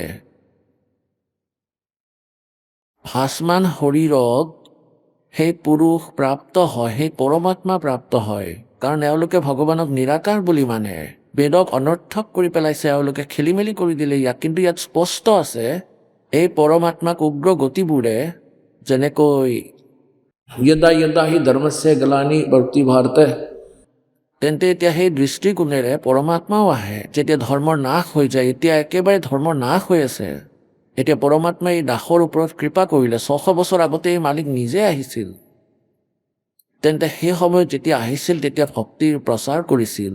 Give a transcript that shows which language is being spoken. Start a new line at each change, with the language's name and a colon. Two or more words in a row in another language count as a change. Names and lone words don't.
Assamese: ভাসমান শৰীৰক সেই পুৰুষ প্ৰাপ্ত হয়, সেই পৰমাত্মা প্ৰাপ্ত হয়। কাৰণ এওঁলোকে ভগৱানক নিৰাকাৰ বুলি মানে, বেদক অনৰ্থক কৰি পেলাইছে, এওঁলোকে খেলি মেলি কৰি দিলে ইয়াক। কিন্তু ইয়াত স্পষ্ট আছে এই পৰমাত্মাক উগ্ৰ গতিবোৰে যেনেকৈ
Sanskrit: यदा यदा ही धर्मस्य ग्लानि भवति भारते
Assamese: তেন্তে এতিয়া সেই দৃষ্টিকোণেৰে পৰমাত্মাও আহে। যেতিয়া ধৰ্মৰ নাশ হৈ যায়, এতিয়া একেবাৰে ধৰ্মৰ নাশ হৈ আছে, এতিয়া পৰমাত্মাই এই দাসৰ ওপৰত কৃপা কৰিলে। 600 বছৰ আগতে এই মালিক নিজে আহিছিল। তেন্তে সেই সময়ত যেতিয়া আহিছিল তেতিয়া ভক্তিৰ প্ৰচাৰ কৰিছিল।